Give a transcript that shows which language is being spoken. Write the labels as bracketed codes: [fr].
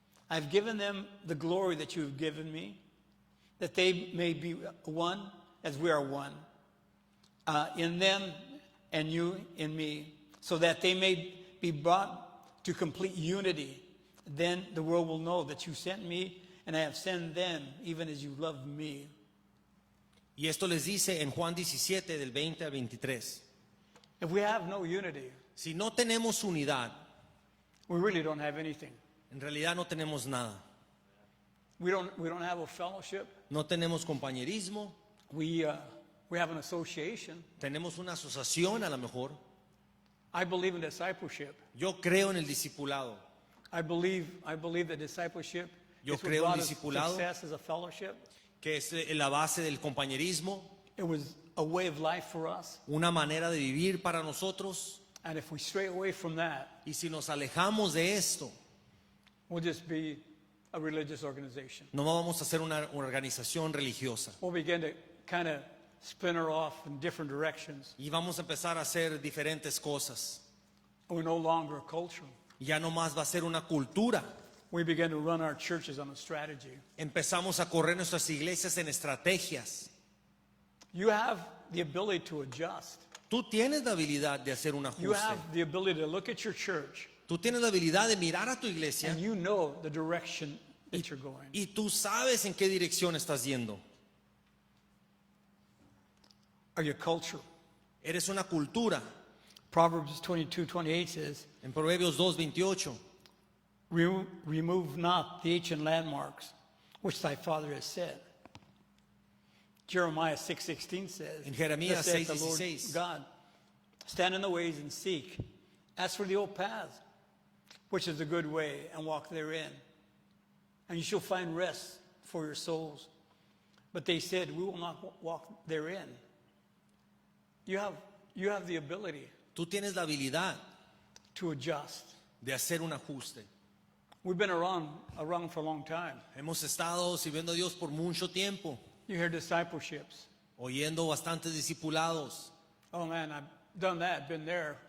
[en] I've given them the glory that you have given me, that they may be one as we are one, in them and you in me, so that they may be brought to complete unity. Then the world will know that you sent me and I have sent them, even as you loved me. [es] Y esto les dice en Juan 17, del 20 al 23. [en] If we have no unity, [es] Si no tenemos unidad, [en] we really don't have anything. [es] en realidad no tenemos nada. [en] We don't have a fellowship. [es] No tenemos compañerismo, [en] We have an association. [es] tenemos una asociación a lo mejor. [en] I believe in discipleship. [es] Yo creo en el discipulado. [en] I believe that discipleship [es] Yo [en] is what [es] creo en [en] brought us [es] discipulado. [en] success as a fellowship. [es] Que es la base del compañerismo, [en] It was a way of life for us. [es] una manera de vivir para nosotros. [en] And if we stray away from that, [es] Y si nos alejamos de esto, [en] we'll just be a religious organization. [es] no vamos a ser una organización religiosa. [en] We'll begin to kind of splinter off in different directions. [es] y vamos a empezar a hacer diferentes cosas. [en] We're no longer a culture. [es] Ya no más va a ser una cultura. [en] We begin to run our churches on a strategy. [es] Empezamos a correr nuestras iglesias en estrategias. [en] You have the ability to adjust. [es] Tú tienes la habilidad de hacer un [en] You [es] ajuste. [en] have the ability to look at your church [es] Tú tienes la habilidad de mirar a tu iglesia [en] and you know the direction that you're going. [es] y tú sabes en qué dirección estás yendo. [en] Are you a culture? [es] Eres una cultura. [en] Proverbs 22:28 says, [es] En Proverbios 2:28, [en] Remove not the ancient landmarks which thy father has said. Jeremiah 6:16 says, [es] En Jeremías [en] "Thus saith the Lord [es] 6:16. [en] God, stand in the ways and seek. Ask for the old path, which is the good way, and walk therein. And you shall find rest for your souls. But they said, we will not walk therein." You have the ability [es] tú tienes la habilidad [en] to adjust. [es] de hacer un ajuste. [en] We've been around for a long time. [es] Hemos estado sirviendo a Dios por mucho tiempo, [en] You hear discipleships. [es] oyendo bastantes discipulados. [en] Oh man, I've done that, been there.